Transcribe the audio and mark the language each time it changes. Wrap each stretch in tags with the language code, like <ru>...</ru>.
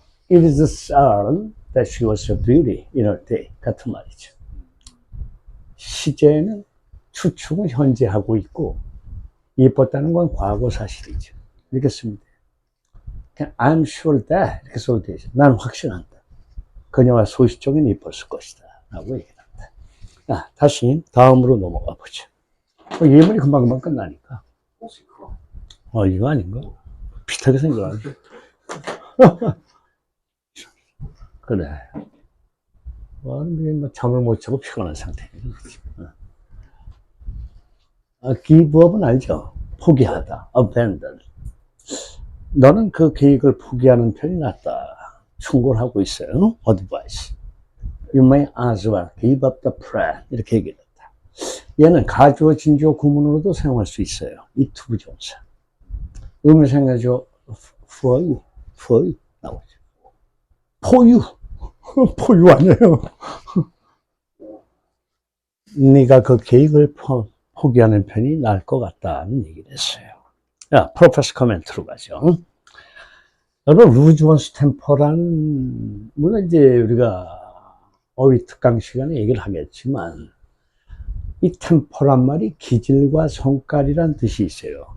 <en>It is certain that she was a beauty in her day.</en> <ko>같은 말이죠. 시제는 추측은 현재 하고 있고 예뻤다는 건 과거 사실이죠. 이렇게 쓰면 돼요. 그냥</ko> <en>I'm sure that</en> <ko>이렇게 써도 되죠. 난 확신한다. 그녀가 소시적인 예뻤을 것이다. 라고 얘기한다. 다시 다음으로 넘어가 보죠. 예문이 금방금방 끝나니까. 이거 아닌가? 비슷하게 생각하네. 그래. 잠을 못 자고 피곤한 상태예요. give up은 알죠? 포기하다. abandon. 너는 그 계획을 포기하는 편이 낫다. 충고를 하고 있어요. advice.</ko> <en>You may as well give up the plan.</en> <ko>이렇게 얘기했다. 얘는 가주어, 진주어, 구문으로도 사용할 수 있어요. 이 투부정사. 의미상하죠. for you 나오죠. for you 아니에요. 네가 그 계획을 포기하는 편이 나을 것 같다는 얘기를 했어요. 프로페서 코멘트로 가죠. 여러분, 루즈원스 템퍼라는, 물론 이제 우리가 어휘 특강 시간에 얘기를 하겠지만, 이 템포란 말이 기질과 성깔이란 뜻이 있어요.</ko>